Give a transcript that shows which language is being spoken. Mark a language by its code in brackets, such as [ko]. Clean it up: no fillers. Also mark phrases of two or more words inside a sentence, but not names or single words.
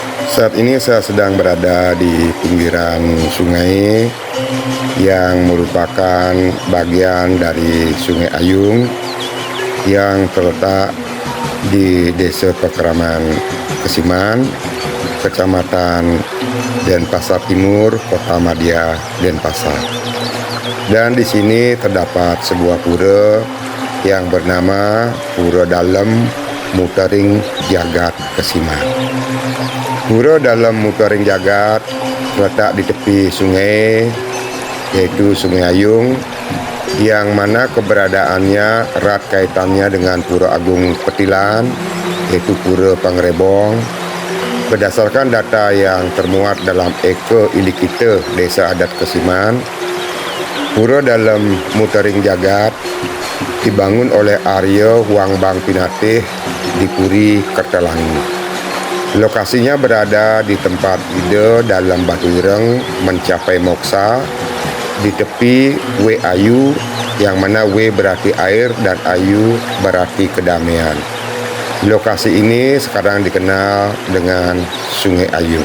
[id] Saat ini saya sedang berada di pinggiran sungai yang merupakan bagian dari Sungai Ayung yang terletak di Desa Pekraman Kesiman, Kecamatan Denpasar Timur, Kota Madya, Denpasar. Dan di sini terdapat sebuah pura yang bernama Pura Dalem Mutering Jagat Kesiman. Pura Dalem Mutering Jagat terletak di tepi sungai, yaitu Sungai Ayung, yang mana keberadaannya erat kaitannya dengan Pura Agung Petilan, yaitu Pura Pangrebong. Berdasarkan data yang termuat dalam Eko Ilikita Desa Adat Kesiman, Pura Dalem Mutering Jagat dibangun oleh Arya Wangbang Pinatih di Puri Kertalangi. Lokasinya berada di tempat ide dalam batu ireng mencapai moksa di tepi W Ayu, yang mana W berarti air dan Ayu berarti kedamaian. Lokasi ini sekarang dikenal dengan Sungai Ayung.